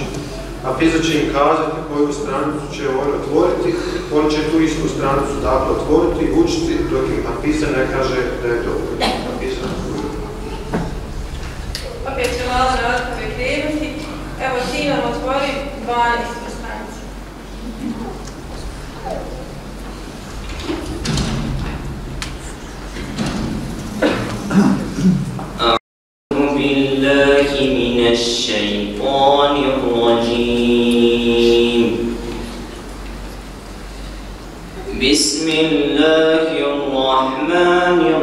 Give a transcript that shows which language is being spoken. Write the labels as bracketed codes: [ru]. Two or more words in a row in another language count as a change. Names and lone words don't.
[bs] Hafiza će im kazati koju stranicu će oni otvoriti, oni će tu istu stranicu dakle otvoriti i učiti dok im Hafiza ne kaže da je dobro. Hafiza. Opet će malo na otpove krenuti. Evo ti nam otvori 12 stranicu. [ar] أعوذ بالله من الشيطان الرجيم بسم الله الرحمن